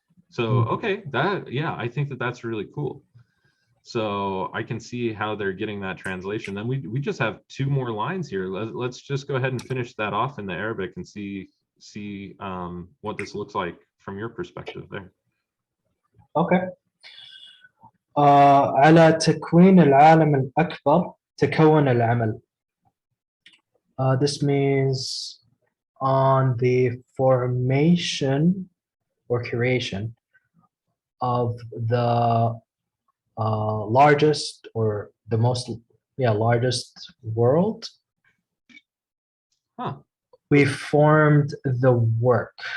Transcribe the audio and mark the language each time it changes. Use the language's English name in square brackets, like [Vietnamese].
[English] So okay, I think that that's really cool. So I can see how they're getting that translation. Then we just have two more lines here. Let's just go ahead and finish that off in the Arabic and see what this looks like from your perspective there. Okay. [Arabic] على تكوين العالم الأكبر تكون العمل. [English] This means on the formation or creation of the largest or the most largest world, we formed the work.